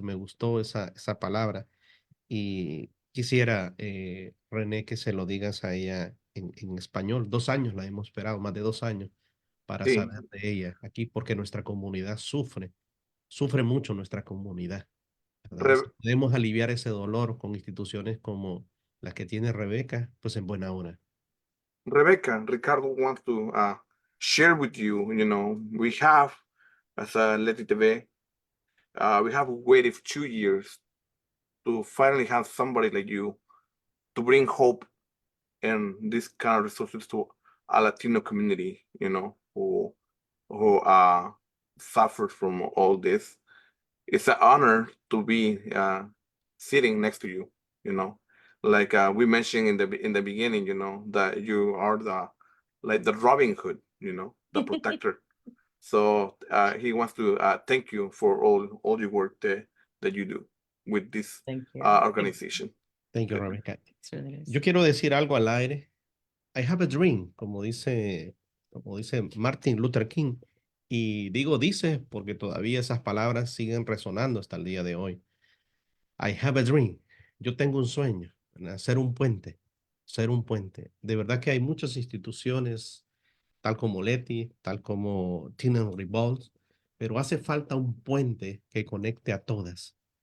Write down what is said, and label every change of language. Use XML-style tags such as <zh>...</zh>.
<es>Me gustó esa palabra y quisiera, René, que se lo digas a ella en español. 2 años la hemos esperado, más de 2 años, para Sí, saber de ella aquí, porque nuestra comunidad sufre mucho nuestra comunidad, ¿verdad? Y si Re- podemos aliviar ese dolor con instituciones como la que tiene Rebeca, pues en buena hora.</es> <en>Rebecca, Ricardo wants to share with you, we have, as a LETI TeVe, we have waited 2 years to finally have somebody like you to bring hope and this kind of resources to a Latino community, who suffered from all this. It's an honor to be sitting next to you, you know. Like we mentioned in the beginning, that you are the Robin Hood, the protector. So he wants to thank you for all your work that you do with this Thank you. organization. Thank you, Okay. Rebeca. It's really nice.</en> <es>Yo quiero decir algo al aire.</es> <en>I have a dream,</en> <es>como dice Martin Luther King. Y dice porque todavía esas palabras siguen resonando hasta el día de hoy.</es> <en>I have a dream.</en> <es>Yo tengo un sueño, ¿verdad? Ser un puente. De verdad que hay muchas instituciones, tal como LETI, tal como Tenants Revolt, pero hace falta un puente que conecte a todas.</es>